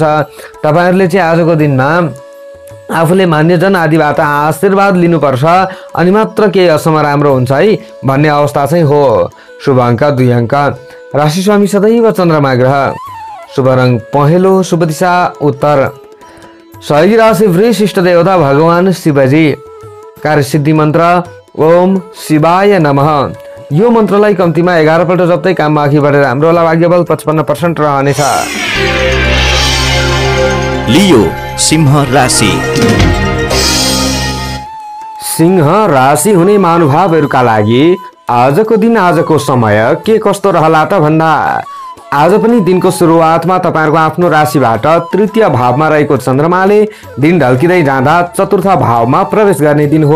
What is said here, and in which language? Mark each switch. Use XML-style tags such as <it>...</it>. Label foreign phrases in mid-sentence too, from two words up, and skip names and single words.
<ne>तपाईँहरूले चाहिँ आजको दिनमा आफूले मान्यजन आदिबाट आशीर्वाद लिनुपर्छ अनि मात्र केही असम राम्रो हुन्छ है भन्ने अवस्था चाहिँ हो। शुभ अङ्क 2 अङ्क। राशि स्वामी सदैव चन्द्रमा ग्रह। शुभ रङ पहेँलो, शुभ दिशा उत्तर। सहयोगी राशि वृष, इष्ट देवता भगवान शिवजी। कार्यसिद्धि मन्त्र</ne> <sa>ओम शिवाय नमः।</sa> <ne>यो मन्त्रलाई कम्तीमा 11 पल्ट जप्दै काममा अघि बढेर हाम्रो होला। भाग्यबल 55% रहनेछ। लियो सिंह राशि। सिंह राशि हुने महानुभावहरूका लागि आजको दिन, आजको समय के कस्तो रहला त भन्दा आज पनि दिनको सुरुवातमा तपाईँहरूको आफ्नो राशिबाट तृतीय भावमा रहेको चन्द्रमाले दिन ढल्किँदै जाँदा चतुर्थ भावमा प्रवेश गर्ने दिन हो।</ne>